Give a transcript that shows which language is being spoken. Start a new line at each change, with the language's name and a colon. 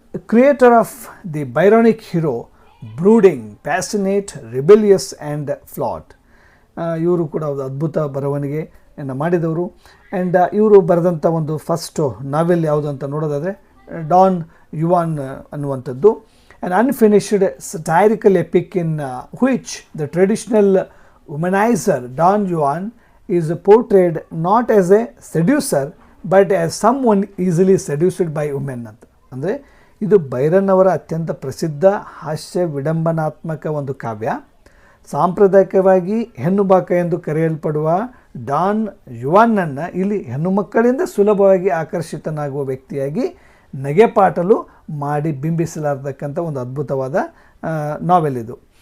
English: Creator of the Byronic hero, brooding, passionate, rebellious and flat.
Kannada: ಇವರು ಕೂಡ ಒಂದು ಅದ್ಭುತ ಬರವಣಿಗೆಯನ್ನು ಮಾಡಿದವರು. ಆ್ಯಂಡ್ ಇವರು ಬರೆದಂಥ ಒಂದು ಫಸ್ಟು ನಾವೆಲ್ ಯಾವುದು ಅಂತ ನೋಡೋದಾದರೆ ಡಾನ್ ಯುವಾನ್ ಅನ್ನುವಂಥದ್ದು.
English: An unfinished satirical epic in which the traditional womanizer Don Juan is portrayed not as a seducer but as someone easily seduced by women
Kannada: ಅಂತ. ಅಂದರೆ ಇದು ಬೈರನ್ ಅವರ ಅತ್ಯಂತ ಪ್ರಸಿದ್ಧ ಹಾಸ್ಯ ವಿಡಂಬನಾತ್ಮಕ ಒಂದು ಕಾವ್ಯ. ಸಾಂಪ್ರದಾಯಿಕವಾಗಿ ಹೆಣ್ಣು ಬಾಕ ಎಂದು ಕರೆಯಲ್ಪಡುವ ಡಾನ್ ಯುವಾನ್ನನ್ನು ಇಲ್ಲಿ ಹೆಣ್ಣು ಮಕ್ಕಳಿಂದ ಸುಲಭವಾಗಿ ಆಕರ್ಷಿತನಾಗುವ ವ್ಯಕ್ತಿಯಾಗಿ ನಗೆಪಾಟಲು ಮಾಡಿ ಬಿಂಬಿಸಲಾರತಕ್ಕಂಥ ಒಂದು ಅದ್ಭುತವಾದ ನಾವೆಲ್ ಇದು.